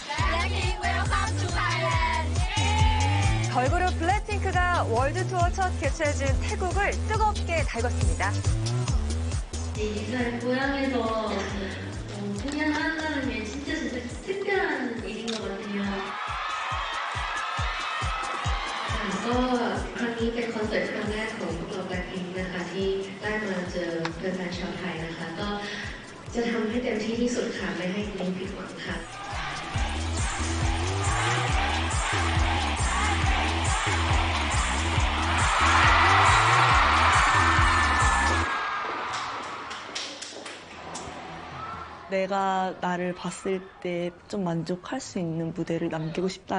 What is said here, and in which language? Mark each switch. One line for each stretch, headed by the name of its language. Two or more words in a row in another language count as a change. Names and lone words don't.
Korean: 걸그룹 블랙핑크가 월드 투어 첫 개최지인 태국을 뜨겁게 달궜습니다. 이스라엘 고향에서 공연한다는 게 진짜 특별한 일인 것 같아요.
Thai: ครั้งนี้เป็นคอนเสิร์ตครั้งแรกของพวกเรา Blackpink นะคะที่ได้มาเจอแฟนๆชาวไทยนะคะก็จะทำให้เต็มที่ที่สุดค่ะไม่ให้คุณผิดหวังค่ะ
Korean: 내가 나를 봤을 때 좀 만족할 수 있는 무대를 남기고 싶다.